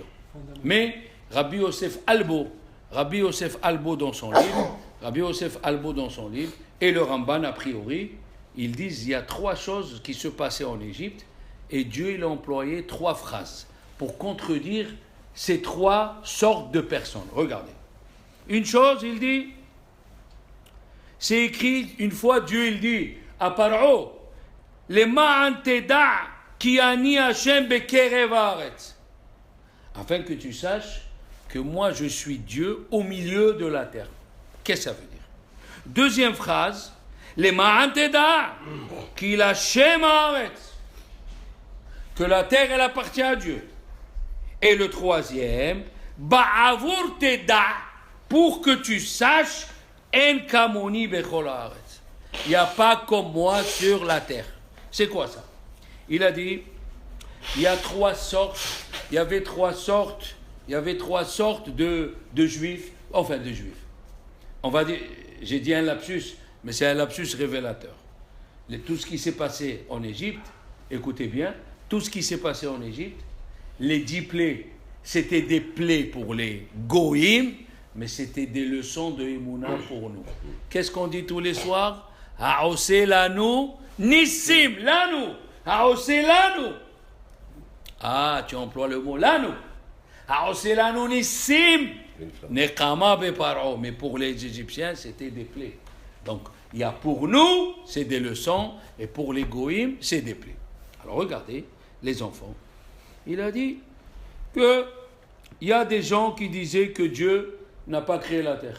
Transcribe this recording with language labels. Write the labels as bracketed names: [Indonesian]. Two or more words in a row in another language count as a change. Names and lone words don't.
[French] Mais Rabbi Yosef Albo dans son livre, et le Ramban a priori, ils disent il y a 3 choses qui se passaient en Égypte et Dieu il a employé 3 phrases pour contredire ces 3 sortes de personnes. Regardez. Une chose, il dit, c'est écrit une fois, Dieu il dit à Paro, [Hebrew] למען תדע כי אני השם בקרב הארץ, [French] afin que tu saches que moi je suis Dieu au milieu de la terre. Qu'est-ce que ça veut dire? Deuxième phrase, [Hebrew] למען תדע כי להשם הארץ, [French] que la terre elle appartient à Dieu. Et le troisième, [Hebrew] בעבור תדע, [French] pour que tu saches, [Hebrew] אין כמוני בכל הארץ, [French] il n'y a pas comme moi sur la terre. C'est quoi ça? Il a dit, il y avait 3 sortes de juifs, on va dire, j'ai dit un lapsus, mais c'est un lapsus révélateur. Tout ce qui s'est passé en Égypte, écoutez bien, tout ce qui s'est passé en Égypte, les 10 plaies, c'était des plaies pour les goïms, mais c'était des leçons de Emouna pour nous. Qu'est-ce qu'on dit tous les soirs? [Hebrew] העושה לנו נסים לנו העושה לנו. [French] Ah, tu emploies le mot lanu. [Hebrew] העושה לנו נסים נקמה בפרעה. [French] Mais pour les Égyptiens, c'était des plaies. Donc, il y a pour nous, c'est des leçons, et pour les goïms, c'est des plaies. Alors, regardez, les enfants. Il a dit que il y a des gens qui disaient que Dieu n'a pas créé la terre.